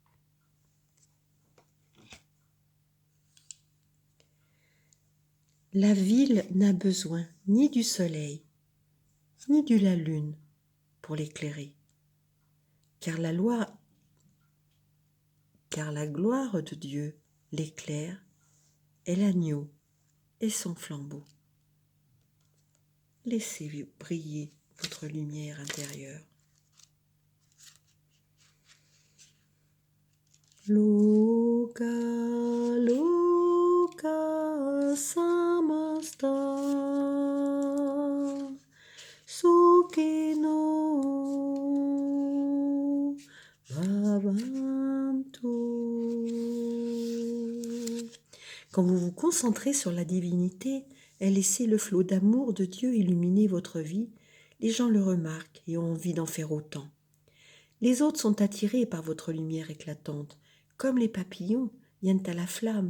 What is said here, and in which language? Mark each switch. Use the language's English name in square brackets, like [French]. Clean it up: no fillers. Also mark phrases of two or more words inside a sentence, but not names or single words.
[French] La ville n'a besoin ni du soleil, ni de la lune pour l'éclairer, car la gloire de Dieu l'éclaire est l'agneau et son flambeau. Laissez briller votre lumière intérieure. [Sanskrit] लोक, लोक, समस्त, सुखिनो, भवन्तु. [French] Quand vous vous concentrez sur la divinité et laissez le flot d'amour de Dieu illuminer votre vie, les gens le remarquent et ont envie d'en faire autant. Les autres sont attirés par votre lumière éclatante, comme les papillons viennent à la flamme.